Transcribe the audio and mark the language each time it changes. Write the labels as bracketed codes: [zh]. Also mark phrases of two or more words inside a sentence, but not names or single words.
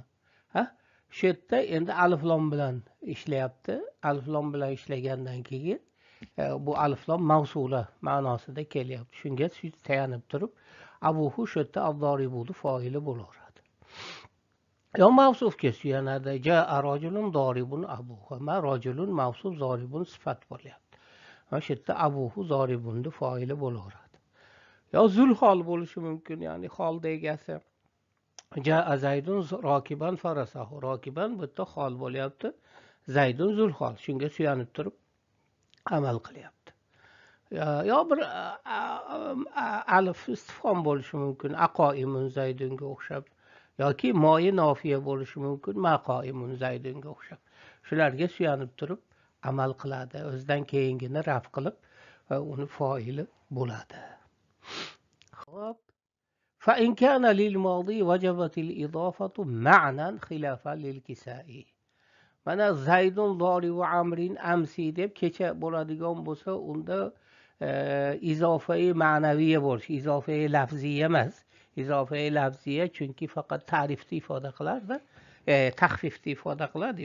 [uz] Shu yerda endi alif lom bilan ishlayapti. Alif lom bilan ishlagandan keyin bu aliflom mavsula ma'nosida kelyapti. Shunga tayanib turib abuhu shu yerda ad-doribuni foili bo'laveradi. Yo mavsufga suyanadi. [ar] جاء رجل ضارب أبوه. ما رجل [uz] mavsuf doribun sifat bo'lyapti. Mana shu yerda abuhu doribunni foili bo'laveradi. Yo zulhol bo'lishi mumkin, ya'ni holda egasi. [ar] جاء زيد راكبا فرسه. [uz] Rokiban bu yerda hol bo'lyapti. Zaydun zulhol. Shunga suyanib turib amal qilyapti. Yo bir alif istifhom bo'lishi mumkin. Aqoimun zaydunga o'xshab yoki moyi nofiya bo'lishi mumkin. Maqoimun zaydunga o'xshab. Shularga suyanib turib amal qiladi. O'zidan keyingini raf qilib uni foili bo'ladi. Xo'p. [ar] فإن كان للماضي وجبت الإضافة معنى خلافا للكسائي. [uz] Mana [ar] زيد ضارب عمرو أمس [uz] deb kecha bo'ladigan bo'lsa, unda izofai ma'naviya bo'lishi, izofai lafziy emas. Izofai lafziya chunki faqat ta'rifni ifoda qilardi, taxfifni ifoda qiladi-yu.